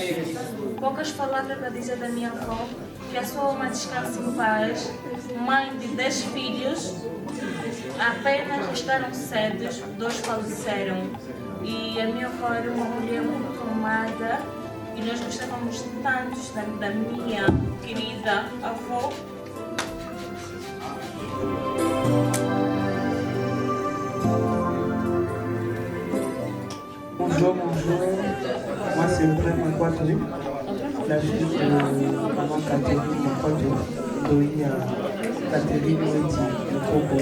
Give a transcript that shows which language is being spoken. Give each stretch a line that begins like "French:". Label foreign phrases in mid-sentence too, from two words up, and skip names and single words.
Portuguese: Poucas palavras para dizer da minha avó, que a sua alma descanse em paz, mãe de 10 filhos, apenas restaram 7, 2 faleceram. E a minha avó era uma mulher muito amada e nós gostávamos tanto da minha querida avó.
French: Bonjour, moi c'est Audrey Maquato, la fille de maman Catherine Maquato, d'Oï à Catherine Weti, au Congo.